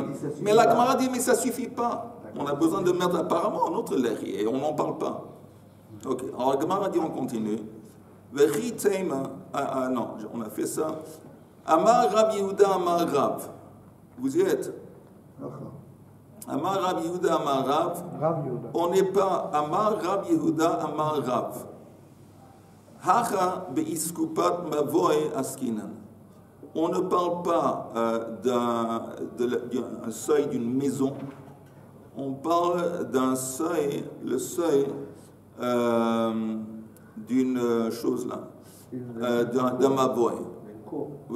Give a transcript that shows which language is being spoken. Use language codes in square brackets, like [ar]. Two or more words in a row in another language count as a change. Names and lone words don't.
[fr] Mais la Gemara dit, mais ça ne suffit pas. On a besoin de mettre apparemment un autre léri, et on n'en parle pas. Ok, alors la Gemara dit, on continue. [he] וכי תימא, [fr] non, on a fait ça. [arc] אמר רב יהודה אמר רב. [fr] Vous y êtes? [arc] אמר רב יהודה אמר רב. [fr] On n'est pas [arc] אמר רב יהודה אמר רב. הכא באסקופת מבוי עסקינן. [fr] On ne parle pas d'un seuil d'une maison. On parle d'un seuil, le seuil d'une chose là, d'un mavoy. Oui.